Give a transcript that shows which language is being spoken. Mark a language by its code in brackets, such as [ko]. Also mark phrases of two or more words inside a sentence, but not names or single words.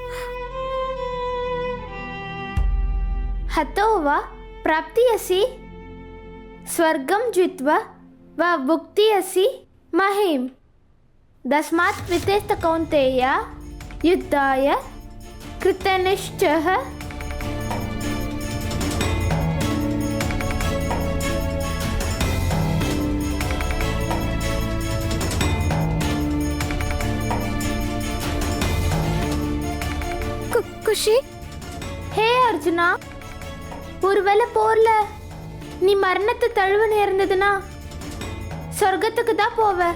[sa] हतो वा प्राप्स्यसि स्वर्गं जित्वा वा भुक्ष्यसि महीम् तस्मात् वितेष्ट कौन्तेय युद्धाय कृतनिश्चयः। [ta] குஷி, ஹே அர்ஜுனா, ஒருவேளை போர்ல நீ மரணத்தை தழுவ நேர்ந்ததுன்னா சொர்க்கத்துக்கு தான் போவ.